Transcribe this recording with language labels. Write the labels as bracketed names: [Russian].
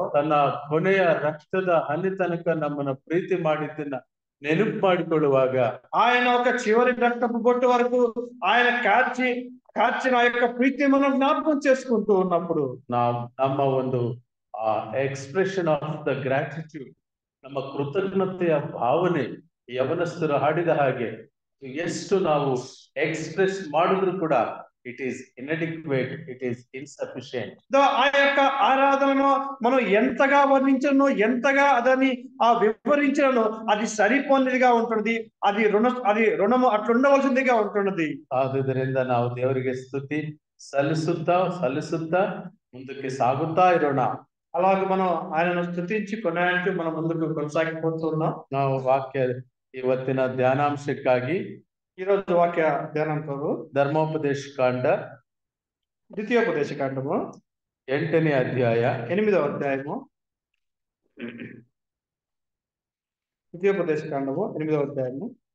[Kannada] ತನ್ನ ಕೊನೆಯ ರಕ್ತದ ಹನಿ ತನಕ ನಮ್ಮನ್ನ ಪ್ರೀತಿ ಮಾಡಿದ್ದನ್ನ ನೆನಪು ಮಾಡಿಕೊಳ್ಳುವಾಗ, [Telugu] ఆయన ఒక చివరి రక్తపు బొట్టు వరకు ఆయన కార్చిన ఆ యొక్క ప్రీతి మనం జ్ఞాపకం చేసుకుంటూ ఉన్నప్పుడు, [Kannada] ನಮ್ಮ ಒಂದು [English] expression of the gratitude, [Kannada] ನಮ್ಮ ಕೃತಜ್ಞತೆಯ ಭಾವನೆ ಯವನಸ್ಥರು ಹಾಡಿದ ಹಾಗೆ ಎಷ್ಟು ನಾವು ಎಕ್ಸ್ಪ್ರೆಸ್ ಮಾಡಿದ್ರು ಕೂಡ [English] it is inadequate, it is insufficient. [Telugu] ఆ యొక్క ఆరాధనను మనం ఎంతగా వర్ణించను, ఎంతగా అదని వివరించను, అది సరిపోనిదిగా ఉంటుంది. అది రుణము అట్లుండవలసిందిగా ఉంటున్నది. [Kannada] ಆದುದರಿಂದ ನಾವು ದೇವರಿಗೆ ಸ್ತುತಿ ಸಲ್ಲಿಸುತ್ತಾ ಮುಂದಕ್ಕೆ ಸಾಗುತ್ತಾ ಇರೋಣ. [Telugu] అలాగే మనం ఆయనను స్తుతించి కొనాలంటూ మనం ముందుకు కొనసాగిపోతున్నాం. [Kannada] ನಾವು ವಾಕ್ಯ ಇವತ್ತಿನ ಧ್ಯಾನಾಂಶಕ್ಕಾಗಿ [Telugu] ఈ రోజు వాక్య ధ్యానంతో [Kannada] ಧರ್ಮೋಪದೇಶ ಕಾಂಡ [Telugu] ద్వితీయోపదేశ కాండము [Kannada] 8ನೇ ಅಧ್ಯಾಯ [Telugu] 8వ అధ్యాయము, ద్వితీయోపదేశ కాండము 8వ అధ్యాయము